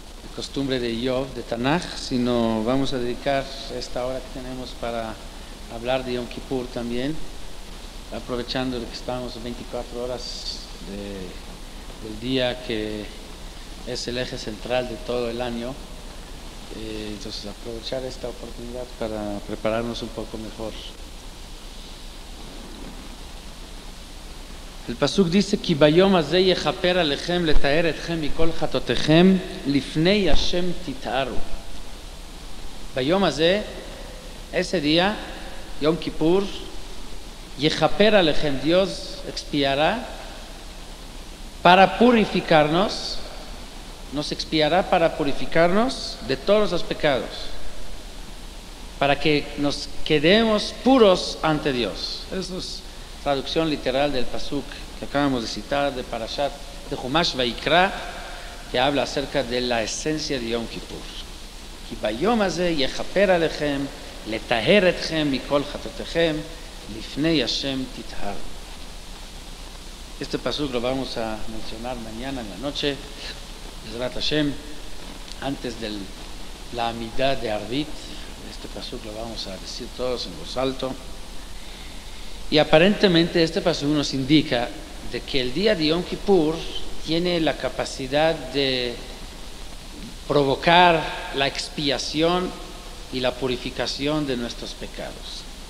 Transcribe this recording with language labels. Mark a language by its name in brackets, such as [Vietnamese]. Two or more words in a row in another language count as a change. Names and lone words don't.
[Spanish] costumbre de Yov, de Tanaj, sino vamos a dedicar esta hora que tenemos para hablar de Yom Kippur también, aprovechando de que estamos 24 horas del día que es el eje central de todo el año. Entonces aprovechar esta oportunidad para prepararnos un poco mejor. El pasuk dice: [Hebrew] כי ביום הזה יכפר עליכם לטהר אתכם מכל חטאתיכם לפני השם תטהרו. ביום הזה, [Spanish] ese día, [Hebrew] יום כיפור, יכפר עליכם, [Spanish] Dios expiará para purificarnos, nos expiará para purificarnos de todos los pecados, para que nos quedemos puros ante Dios. Eso es traducción literal del pasuk que acabamos de citar de Parashat de Humash Vaikra, que habla acerca de la esencia de Yom Kippur. [Hebrew] כי ביום הזה יכפר עליכם לטהר אתכם מכל חטאתיכם לפני השם תטהרו. [Spanish] Este pasuk lo vamos a mencionar mañana en la noche, [Hebrew] בעזרת השם, [Spanish] antes de la amidad de Arvit. Este pasuk lo vamos a decir todos en voz alto. Y aparentemente este pasuk nos indica de que el día de Yom Kippur tiene la capacidad de provocar la expiación y la purificación de nuestros pecados.